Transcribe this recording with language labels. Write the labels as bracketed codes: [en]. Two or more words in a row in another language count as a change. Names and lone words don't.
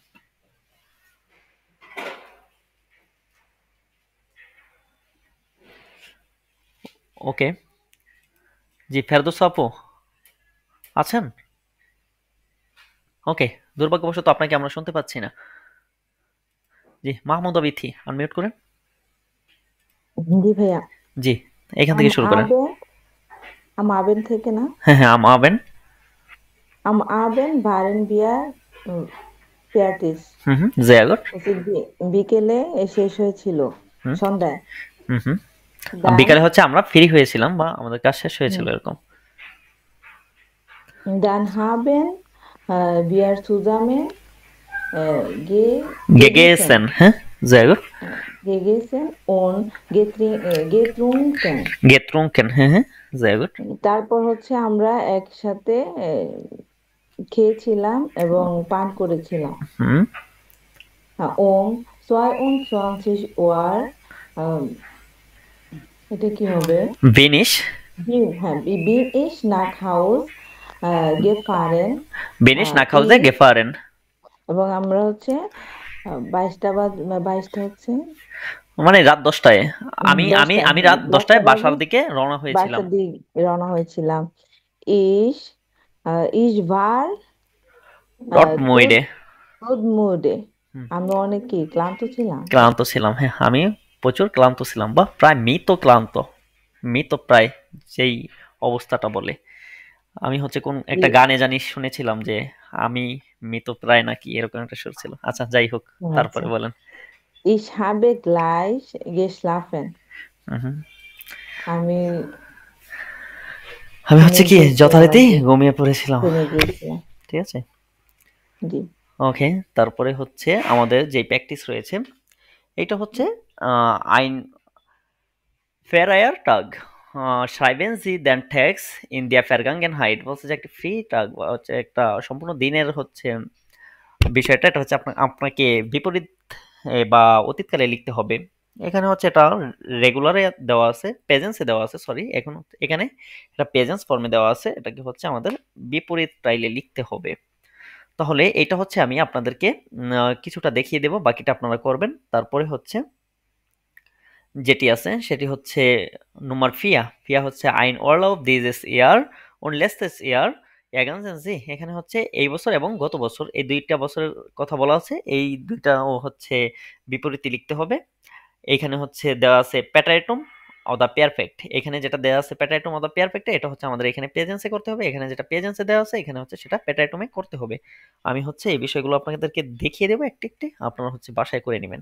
[bn] ওকে, জি ফেরদৌসা আপু আছেন? ওকে, দুর্ভাগ্যবশত আপনাকে আমরা শুনতে পাচ্ছি না। জি, মাহমুদা বিথি, আনমিউট করেন। জি ভাইয়া, জি, এখান থেকে শুরু করেন। [de] am Abend [bn] থেকে না? হ্যাঁ হ্যাঁ, আমাবেন। [de] Am Abend waren wir fertig. sehr gut. [bn] বিকেলে শেষ হয়েছিল, সন্ধ্যায়। বিকালে হচ্ছে আমরা ফ্রি হয়েছিলাম বা আমাদের কাজ শেষ হয়েছিল, এরকম। [de] Dann haben wir zusammen gegessen. হ্যাঁ, sehr gut. gegessen und getrunken. getrunken, [bn] হ্যাঁ হ্যাঁ, [de] sehr gut. [bn] তারপর হচ্ছে আমরা একসাথে খেয়েছিলাম এবং পান করেছিলাম। [de] um 22 Uhr [bn] এটা কি হবে? [de] bin ich nach Haus gefahren. bin ich nach Hause gefahren. [bn] এবং আমরা হচ্ছে 22টা হচ্ছে মানে রাত 10টায় আমি রাত 10টায় বাসার দিকে রওনা হয়েছিলাম। [de] ich war Dortmund. [bn] আমি অনেক ক্লান্ত ছিলাম। হ্যাঁ, আমি প্রচুর ক্লান্ত ছিলাম, বা প্রায় মৃত প্রায়, সেই অবস্থাটা বলে। আমি হচ্ছে কোন একটা গানে জানি শুনেছিলাম যে আমি মৃত প্রায় নাকি এরকম একটা সুর ছিল। আচ্ছা, যাই হোক, তারপরে বলেন। [de] Ich habe gleich geschlafen. [bn] আমি হচ্ছে কি যথারীতি ঘুমিয়ে পড়েছিলাম। ঠিক আছে, ওকে। তারপরে হচ্ছে আমাদের যে প্র্যাকটিস রয়েছে, এটা হচ্ছে [de] ein freier Tag. Schreiben Sie den Text in der Vergangenheit. [bn] বলছে যে একটা ফ্রি টাগ বা হচ্ছে একটা সম্পূর্ণ দিনের হচ্ছে বিষয়টা, এটা হচ্ছে আপনাকে বিপরীত বা অতীতকালে লিখতে হবে। এখানে হচ্ছে এটা রেগুলারে দেওয়া আছে, প্রেজেন্সে দেওয়া আছে, সরি, এখন এখানে এটা প্রেজেন্স ফর্মে দেওয়া আছে, এটাকে হচ্ছে আমাদের বিপরীত স্টাইলে লিখতে হবে। তাহলে এটা হচ্ছে আমি আপনাদেরকে কিছুটা দেখিয়ে দেব, বাকিটা আপনারা করবেন। তারপরে হচ্ছে যেটি আছে সেটি হচ্ছে [de] Nummer 4 4 [bn] হচ্ছে [de] ein Urlaub dieses Jahr und letztes Jahr ergänzen Sie। [bn] এখানে হচ্ছে এই বছর এবং গত বছর, এই দুইটা বছরের কথা বলা আছে, এই দুইটাও হচ্ছে বিপরীতে লিখতে হবে। এইখানে হচ্ছে দেওয়া আছে প্যাটারেটুম অফ দ্য পারফেক্ট। এখানে যেটা দেওয়া আছে প্যাটারেটুম অফ দ্য পারফেক্ট, এটা হচ্ছে আমাদের এখানে প্রেজেন্সে করতে হবে। এখানে যেটা প্রেজেন্সে দেওয়া আছে এখানে হচ্ছে সেটা প্যাটারেটুমে করতে হবে। আমি হচ্ছে এই বিষয়গুলো আপনাদেরকে দেখিয়ে দেবো একটি একটি, আপনারা হচ্ছে বাসায় করে নেবেন।